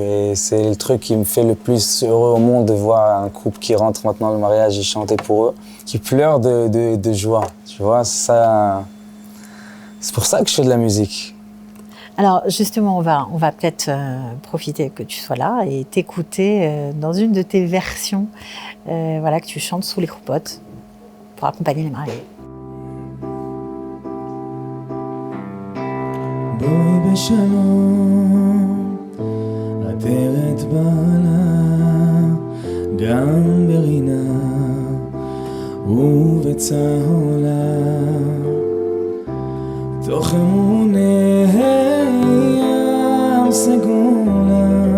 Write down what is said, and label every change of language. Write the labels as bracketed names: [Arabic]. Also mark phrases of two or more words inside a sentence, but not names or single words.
[French] Et c'est le truc qui me fait le plus heureux au monde de voir un couple qui rentre maintenant le mariage et chanter pour eux, qui pleure de joie. Tu vois, ça... C'est pour ça que je fais de la musique. Alors justement, on va peut-être profiter que tu sois là et t'écouter dans une de tes versions, voilà, que tu chantes sous les roupotes pour accompagner les mariés. [Hebrew] בואי בשלום, עטרת בעלה, גם ברינה ובצהולה, תוך אמוני ים סגולה.